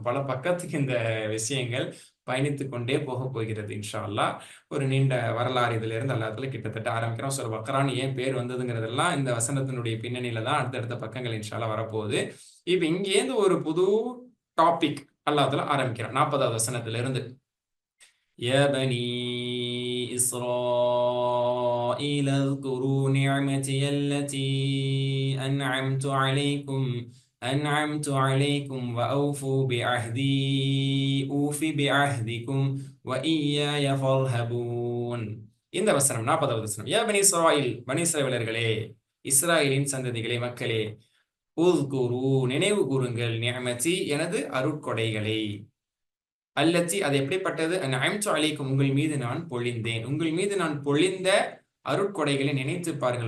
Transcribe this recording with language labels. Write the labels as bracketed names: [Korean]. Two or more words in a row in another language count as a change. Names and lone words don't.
[Tamil] பல பக்கத்துக்கு இந்த விஷயங்கள் பயணித்துக் கொண்டே போக போகிறது [Arabic] إن شاء الله. [Tamil] ஒரு நீண்ட வரலாறு இதுல இருந்து அல்லாஹ் கிட்டத்தட்ட ஆரம்பிக்கிறோம். சூரா பக்ரான்னு ஏன் பேர் வந்ததுங்கிறதெல்லாம் இந்த வசனத்தினுடைய பின்னணியில தான் அடுத்தடுத்த பக்கங்கள் [Arabic] إن شاء الله [Tamil] வரப்போகுது. இப்ப இங்கேருந்து ஒரு புது டாபிக் அல்லாஹ் ஆரம்பிக்கிறான் 40வது வசனத்துல இருந்து. [Arabic] يا بني إسرائيل اذكروا نعمتي التي أنعمت عليكم وأوفوا بعهدي أوف بعهدكم وإياي فارهبون. [Tamil] இந்த வசனம் 40வது வசனம். [Arabic] يا بني إسرائيل, [Tamil] பனி இஸ்ரவேலர்களே, இஸ்ராயலின் சந்ததிகளே, மக்களே, உஸ்குரு நினைவு கூறுங்கள், நிஅமதி எனது அருட்கொடைகளை, அல்லத்தி அது எப்படிப்பட்டது, [Arabic] أنعمت عليكم [Tamil] உங்கள் மீது நான் பொழிந்தேன், உங்கள் மீது நான் பொழிந்த அருட்கொடைகளை நினைத்து பாருங்கள்.